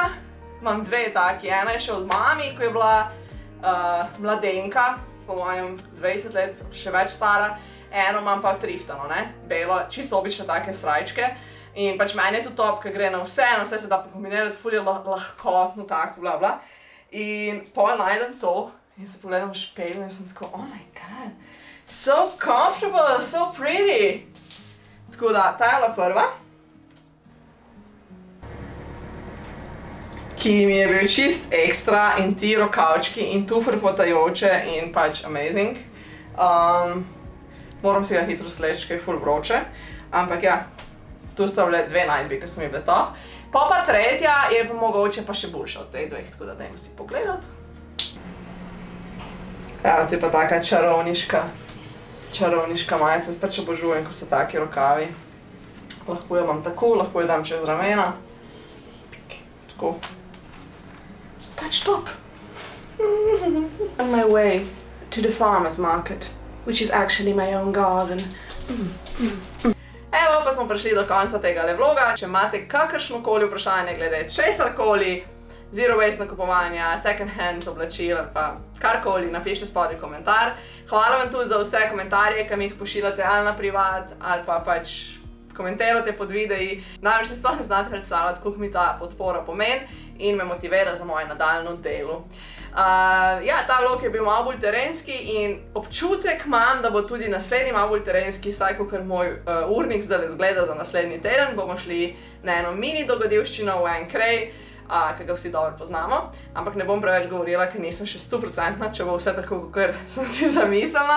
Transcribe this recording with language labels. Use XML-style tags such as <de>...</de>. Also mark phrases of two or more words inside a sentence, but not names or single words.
<sl>Imam 2 taki, ena je še od mami, ko je bila mladenka, po mojem 20 let, še več stara. Eno imam pa thriftano, ne, belo, čisto obične take srajčke. In pač meni je to top, ker gre na vse se da pokombinirati, ful je lahkotno, tako, bla bla. In pol najdem to in se pogledam v špelju in sem tako,</sl> <en>oh my god, so comfortable, so pretty.</en> <sl>Tako da, ta je bila prva. Ki mi je bil čist ekstra in ti rokavčki in tu frfotajoče in pač amazing. Moram si ga hitro sleči, ker je ful vroče, ampak ja, tu sta bile 2 najdbi, ki so mi bile top. Pa tretja je pa mogoče pa še boljša od teh 2, tako da dajmo si pogledati. Evo, tu je pa taka čarovniška majica, jaz pač obožujem, ko so taki rokavi. Lahko jo imam tako, lahko jo dam čez ramena. Tako. Pač top.</sl> <en>On my way to the farmer's market, which is actually my own garden.</en> <sl>Evo, pa smo prišli do konca tega vloga. Če imate kakršnokoli vprašanje glede česarkoli,</sl> <en>zero waste</en> <sl>nakupovanja,</sl> <en>second hand</en> <sl>oblačil ali pa karkoli, napišite spodaj komentar. Hvala vam tudi za vse komentarje, ki mi jih pošiljate ali na privat, ali pa pač komentirate pod videi. Namreč si sploh ne znate predstavljati, koliko mi ta podpora pomeni in me motivira za moje nadaljnjo delo. Ja, ta vlog je bil malo bolj terenski in občutek imam, da bo tudi naslednji malo bolj terenski, saj kakor moj urnik zdaj zgleda za naslednji teden, bomo šli na eno mini dogodivščino v en kraj, ki ga vsi dobro poznamo, ampak ne bom preveč govorila, ker nisem še 100%, če bo vse tako, kakor sem si zamislila.</sl>